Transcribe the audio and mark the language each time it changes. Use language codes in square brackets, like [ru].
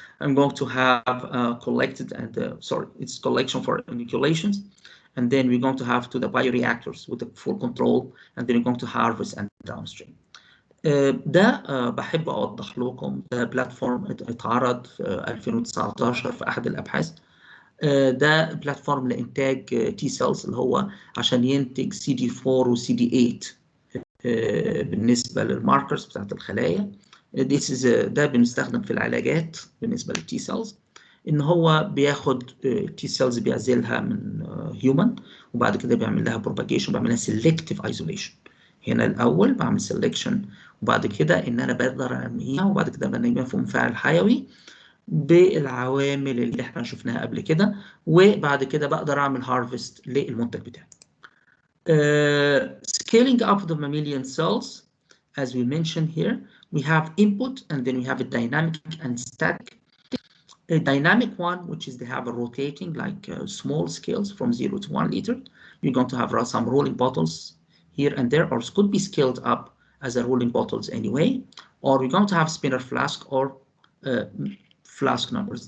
[en] I'm going to have collected, and sorry, it's collection for inoculations, and then we're going to have to the bioreactors with the full control, and then we're going to harvest and downstream. [ar] ده بحب أوضح لكم. ده بلاتفورم اتعرض في 2019 في أحد الأبحاث. ده بلاتفورم لإنتاج تي سيلز اللي هو عشان ينتج CD4 و CD8 بالنسبة للماركرز بتاعت الخلايا. ده بنستخدم في العلاجات بالنسبة للتي سيلز، إن هو بياخد تي سيلز بيعزلها من هيومن، وبعد كده بيعمل لها بروباجيشن، بيعمل لها سيلكتيف ايزوليشن. هنا الأول بعمل سيلكشن، وبعد كده إن أنا بقدر أرميها، وبعد كده بنيمها في مفاعل حيوي بالعوامل اللي احنا شفناها قبل كده، وبعد كده بقدر أعمل هارفست للمنتج بتاعي. [en] Scaling up the mammalian cells, as we mentioned here, we have input and then we have a dynamic and static. A dynamic one, which is they have a rotating like small scales from 0 to 1 liter. You're going to have some rolling bottles here and there, or it could be scaled up as a rolling bottles anyway, or you're going to have spinner flask or flask numbers.